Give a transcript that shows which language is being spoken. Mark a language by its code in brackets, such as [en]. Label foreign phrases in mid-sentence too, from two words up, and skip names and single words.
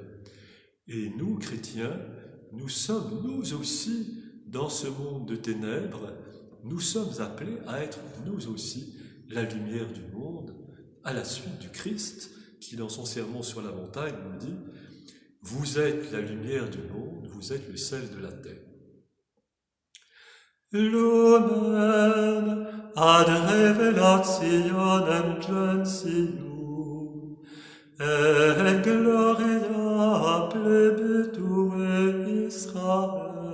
[fr] Et nous, chrétiens, nous sommes, nous aussi, dans ce monde de ténèbres, nous sommes appelés à être, nous aussi, la lumière du monde, à la suite du Christ, qui, dans son sermon sur la montagne, nous dit « Vous êtes la lumière du monde, vous êtes le sel de la terre. [la] » Lumen ad revelationem gentium, et gloria plebetur Israel.